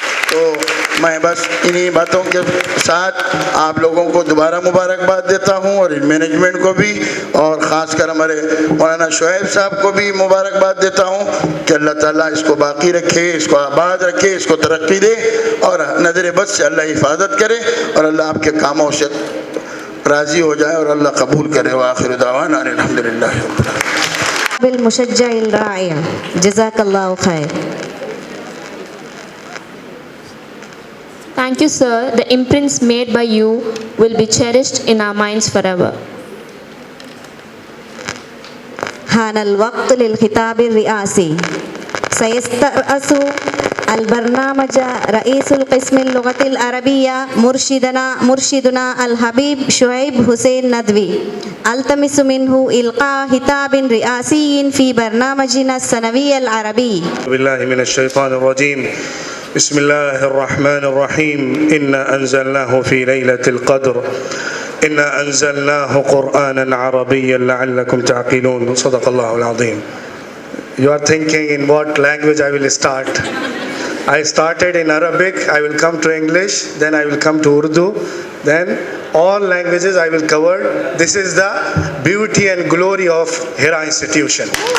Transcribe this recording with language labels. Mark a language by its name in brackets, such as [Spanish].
[Urdu] تو میں بس انہی باتوں کے ساتھ آپ لوگوں کو دوبارہ مبارکباد دیتا ہوں، اور مینجمنٹ کو بھی، اور خاص کر ہمارے مولانا شعیب صاحب کو بھی مبارکباد دیتا ہوں کہ اللہ تعالیٰ اس کو باقی رکھے، اس کو آباد رکھے، اس کو ترقی دے، اور نظر بد سے اللہ حفاظت کرے، اور اللہ آپ کے کاموں سے راضی ہو جائے، اور اللہ قبول کرے. [Arabic] وآخر دعوانا الحمدللہ رب العالمین. بالمشجع الراعی جزاک اللہ خیر. [English] Thank you, sir. The imprints made by you will be cherished in our minds forever. [Arabic] حان الوقت للخطاب الرئاسي. سيسترأس البرنامج رئيس القسم اللغة العربية مرشدنا الحبيب شعيب حسين ندوي. التمس منه إلقاء خطاب رئاسي في برنامجنا السنوي العربي. بالله من الشيطان الرجيم. بسم الله الرحمن الرحيم. إنا أنزلناه في ليلة القدر. إنا أنزلناه قرآنا عربيا لعلكم تعقلون. صدق الله العظيم. [English] You are thinking in what language I will start. I started in Arabic, I will come to English, then I will come to Urdu, then all languages I will cover. This is the beauty and glory of Hira institution.